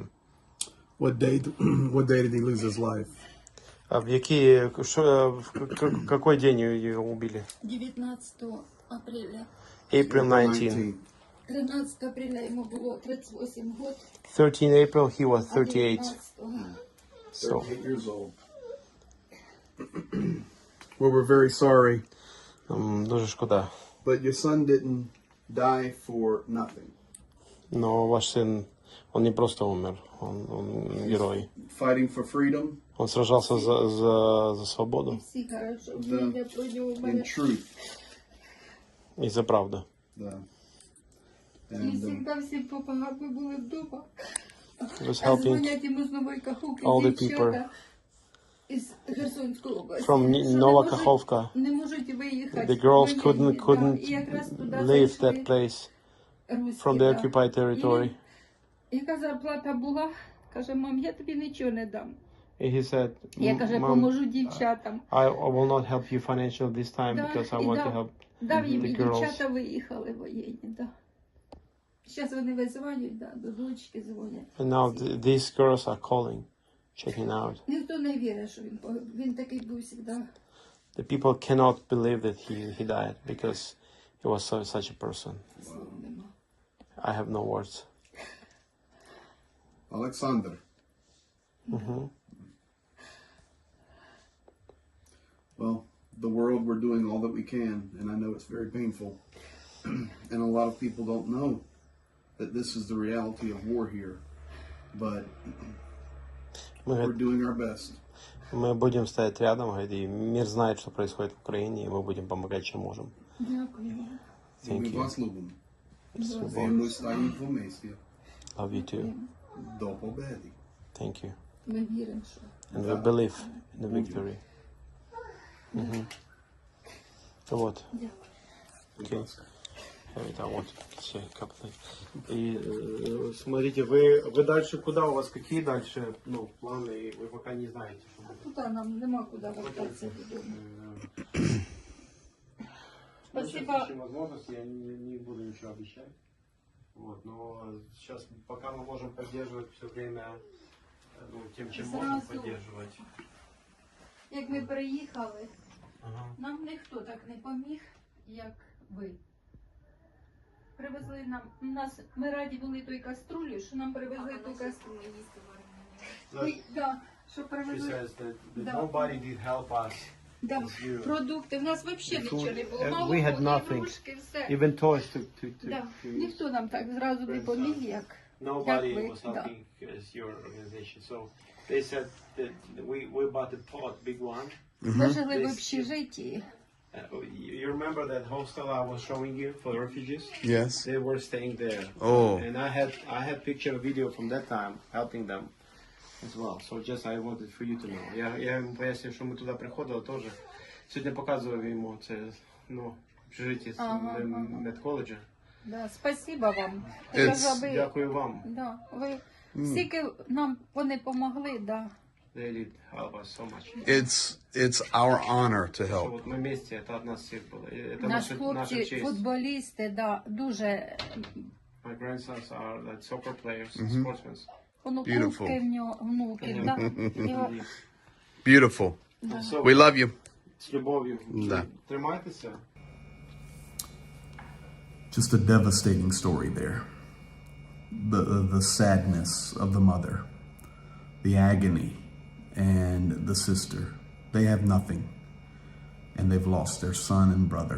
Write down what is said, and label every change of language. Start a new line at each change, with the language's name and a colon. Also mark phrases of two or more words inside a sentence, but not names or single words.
English: What day did he lose his life?
Russian: А в какой день его убили? 19 апреля.
English: April 19.
Ukrainian: 13 апреля йому було 38 років.
English: 13 April he was 38.
Ukrainian: 19-го.
English: So 8 years old. Well, we're very sorry,
Ukrainian: дуже шкода.
English: but your son didn't die for nothing.
Russian: Но ваш сын, он не просто умер, он герой.
English: Fighting for freedom
Russian: Он сражался за свободу
Ukrainian: Всі кажуть, що
Russian: Да.
Ukrainian: він про нього
English: and
Ukrainian: мене.
English: truth.
Russian: и за правду.
English: Yeah.
Ukrainian: І
English: And
Ukrainian: завжди всі попагаби були вдома.
English: He was
Ukrainian: А
English: helping
Ukrainian: дзвонять йому з Нової Каховки
English: all the
Ukrainian: дівчата із Херсонської області.
English: from
Ukrainian: що не
English: Nova
Ukrainian: можуть-
English: Kakhovka.
Ukrainian: Не можуть виїхати.
English: The girls
Ukrainian: Воєнні, да.
English: couldn't
Ukrainian: І якраз туди
English: leave
Ukrainian: зайшли
English: that place
Ukrainian: руські,
English: from the
Ukrainian: да.
English: occupied territory.
Ukrainian: Яка зарплата була? Каже, мам, я тобі нічого не дам.
English: And he said,
Ukrainian: Я, каже,
English: Mom,
Ukrainian: поможу дівчатам.
English: I will not help you financially this time
Ukrainian: Да,
English: because I
Ukrainian: і
English: want
Ukrainian: дав.
English: to help
Ukrainian: Дав їм,
English: the
Ukrainian: і
English: girls.
Ukrainian: дівчата виїхали воєнні, да. Зараз вони визванюють, да, до дочки дзвонять.
English: And now these girls are calling, checking out.
Ukrainian: Ніхто не вірить, що він погиб. Він такий був завжди.
English: The people cannot believe that he died because he was such a person.
Ukrainian: Слов нема.
English: I have no words. Alexander. Well, the world, we're doing all that we can, and I know it's very painful. And a lot of people don't know that this is the reality of war here. But we're doing our best.
Russian: Мы будем стоять рядом, и мир знает, что происходит в Украине, и мы будем помогать, чем можем.
Ukrainian: Дякую. І
English: Thank
Ukrainian: ми
English: you.
Ukrainian: вас любимо.
Russian: С
Ukrainian: І ми стоїмо вместе
English: Love you too.
Ukrainian: до победи.
English: Thank you.
Ukrainian: Ми віримо, що.
English: And we believe in the victory.
Russian: Вот.
Ukrainian: Дякую.
English: Okay. I want to say a couple things.
Russian: И смотрите, вы дальше куда? У вас какие дальше планы? И вы пока не знаете, что будет.
Ukrainian: Туди нам нема куди вертатися додому.
Russian: Спасибо. Спасибо. Возможности я не буду ничего обещать. Вот, но сейчас пока мы можем поддерживать все время тем, чем можем Сразу. поддерживать.
Ukrainian: Як ми приїхали, Ага. нам ніхто так не поміг, як ви. Привезли ми раді були той каструлі, що нам привезли ту каструлю. Да, що
English: She
Ukrainian: привезли.
English: says that
Ukrainian: Да.
English: nobody did help us.
Ukrainian: Да.
English: As you.
Ukrainian: Продукти, в нас взагалі нічого не було.
English: We
Ukrainian: Молоко,
English: had nothing.
Ukrainian: ігрушки, все.
English: Even toys to
Ukrainian: Да.
English: to
Ukrainian: Ніхто нам так зразу не поміг, як.
English: Nobody
Ukrainian: Як ви,
English: was
Ukrainian: да.
English: helping as your organization. So they said that we bought a pot, big one.
Ukrainian: Ми жили в
English: This-
Ukrainian: общежитті.
English: You remember that hostel I was showing you for refugees? Yes. They were staying there. Oh. And I had picture video from that time helping them as well. So just I wanted for you to know.
Ukrainian: Я йому пояснив, що ми туди приходили теж. Сьогодні показував йому це, общежиття з медколеджа.
Russian: Да, спасибо вам.
English: It's-
Ukrainian: Кажа, ви- Дякую вам. Да, ви стільки нам вони помогли, да.
English: They did help us so much. It's our honor to
Ukrainian: Що
English: help.
Ukrainian: от ми вместе, це одна з всіх було. Це Наші наша хлопці, честь. футболісти, да, дуже
English: My grandsons are like soccer players, sportsmen.
Ukrainian: онуки
English: Beautiful.
Ukrainian: в нього, внуки, да. Його-
English: Beautiful. So, We love you.
Ukrainian: з любов'ю. Да. Тримайтеся.
English: Just a devastating story there. The sadness of the mother, the agony, and the sister. They have nothing, and they've lost their son and brother.